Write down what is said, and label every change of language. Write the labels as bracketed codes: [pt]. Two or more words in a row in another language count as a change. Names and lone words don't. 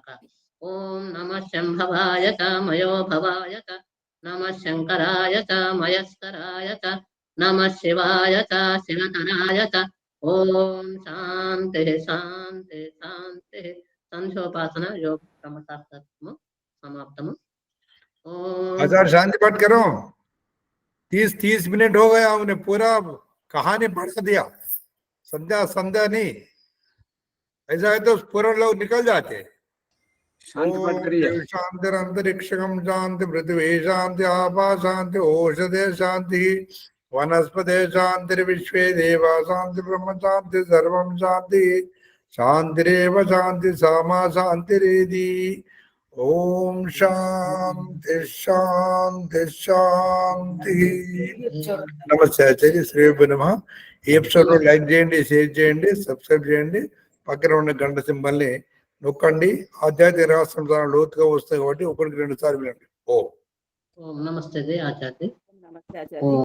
[sa] ఓం నమ శంభవాయ చ మయో భవాయ చ నమ శంకరాయ చ మయస్కరాయ చ నమ శివాయ చ శివతరాయ చ. ఓం శాంతి శాంతి శాంతి. [te] సంధ్యోపాసన యోగ క్రమశాస్త్రము समाप्तम। [hi] आचार्य शांति पाठ करो। 30 मिनट हो गया, हमने पूरा कहानी पढ़ दिया। संध्या संध्या नहीं, ऐसा है तो पूरा लोग निकल जाते। शांति पाठ करिए। [sa] शांति अंतरिक्षम शांति पृथ्वी शांति आपा शांति औषधे शांति वनस्पति शांति विश्वे देवा शांति ब्रह्म शांति सर्वं शांति शांतिरेव शांति सामा शांतिरेधि। ओम शांति शांति शांति। [hi] नमस्ते आचार्य, श्री नमः। [te] ఈ ఎపిసోడ్ లైక్ చేయండి, షేర్ చేయండి, సబ్స్క్రైబ్ చేయండి, పక్కన ఉన్న గంట సింబల్ ని నొక్కండి. ఆధ్యాత్మిక రహస్యం చాలా లోతుగా వస్తాయి కాబట్టి ఒకరికి 2 సార్లు వినండి. [sa] ఓం [te] నమస్తే ఆచార్య. నమస్తే ఆచార్య.